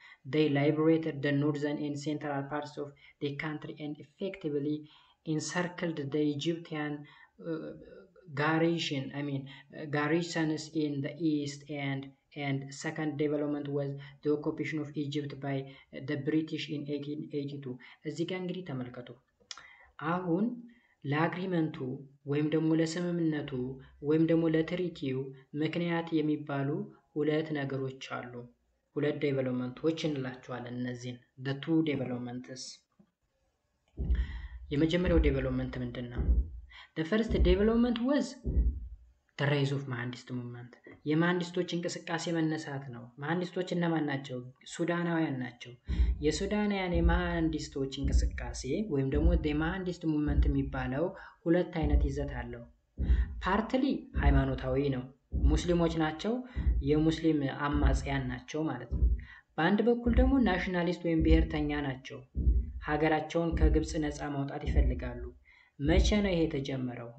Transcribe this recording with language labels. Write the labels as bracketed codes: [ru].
[en] They liberated the northern and central parts of the country and effectively encircled the Egyptian garrisons in the east, and second development was the occupation of Egypt by the British in 1882. [am] እዚህ ጋር እንግዲህ ተመልከቱ። አሁን ለአግሪመንቱ ወይም ደግሞ ለስምምነቱ ወይም ደግሞ ለትሪቲው ምክንያት የሚባሉ ሁለት ነገሮች አሉ። ሁለት ዴቨሎፕመንቶች እንላቸዋለን እነዚህን [en] the two developments። [am] የመጀመሪያው ዴቨሎፕመንት ምንድነው? [en] The first development was the rise of Mahdist movement. [am] የማህንዲስቶች እንቅስቃሴ መነሳት ነው። ማህንዲስቶች እነማን ናቸው? ሱዳናውያን ናቸው። የሱዳናውያን የማህንዲስቶች እንቅስቃሴ ወይም ደግሞ የማህንዲስት ሙቭመንት የሚባለው ሁለት አይነት ይዘት አለው። ፓርትሊ ሃይማኖታዊ ነው። ሙስሊሞች ናቸው፣ የሙስሊም አማጽያን ናቸው ማለት ነው። በአንድ በኩል ደግሞ ናሽናሊስት ወይም ብሔርተኛ ናቸው። ሀገራቸውን ከግብፅ ነፃ ማውጣት ይፈልጋሉ። መቼ ነው ይሄ የተጀመረው?